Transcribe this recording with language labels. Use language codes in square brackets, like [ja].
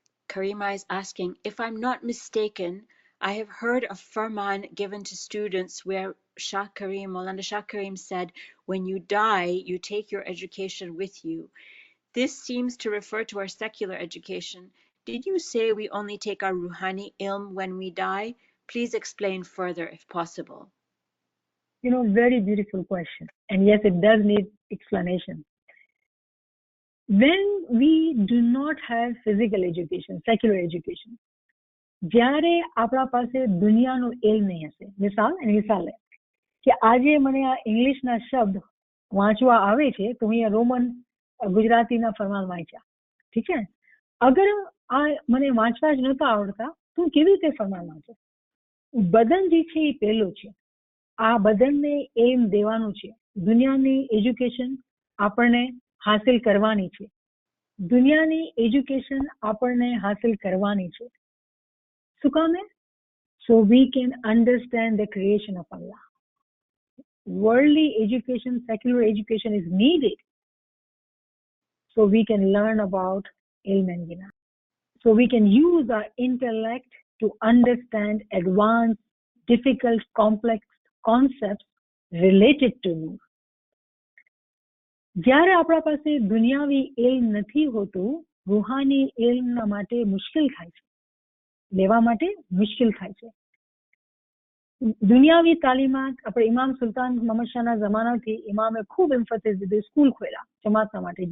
[en] Karima is asking, if I'm not mistaken, I have heard a farman given to students where Maulana Shah Karim said, when you die, you take your education with you. This seems to refer to our secular education. Did you say we only take our Ruhani ilm when we die? Please explain further if possible. Very beautiful question. And yes, it does need explanation. When we do not have physical education, secular education, [gu] જ્યારે આપણા પાસે દુનિયાનો ઇલ્મ નહીં હશે, મિસાલ લે કે આજે મને આ ઇંગ્લિશના શબ્દ વાંચવા આવે છે તો અહીંયા રોમન ગુજરાતીના ફરમાન વાંચ્યા, ઠીક છે. અગર આ મને વાંચવા જ નહોતા આવડતા તો હું કેવી રીતે ફરમાન વાંચું? બદન જે છે એ પહેલો છે. આ બદનને એમ દેવાનું છે. દુનિયાની એજ્યુકેશન આપણને હાસિલ કરવાની છે. દુનિયાની એજ્યુકેશન આપણને હાસિલ કરવાની છે. શું કામે? [en] So we can understand the creation of Allah. Worldly education, secular education is needed so we can learn about ilm and gina. So we can use our intellect to understand advanced, difficult, complex concepts related to nur. [gu] જ્યારે આપણા પાસે દુનિયાવી ઇલ્મ નથી હોતું, રૂહાની ઇલ્મના માટે મુશ્કેલ થાય છે, લેવા માટે મુશ્કેલ થાય છે. દુનિયાવી તાલીમાત આપણે ઇમામ સુલતાન મોહમ્મદ શાહના જમાનાથી ઇમામે ખૂબ એમ્ફાસિસ દીધું, સ્કૂલ ખોલ્યા જમાતના માટે.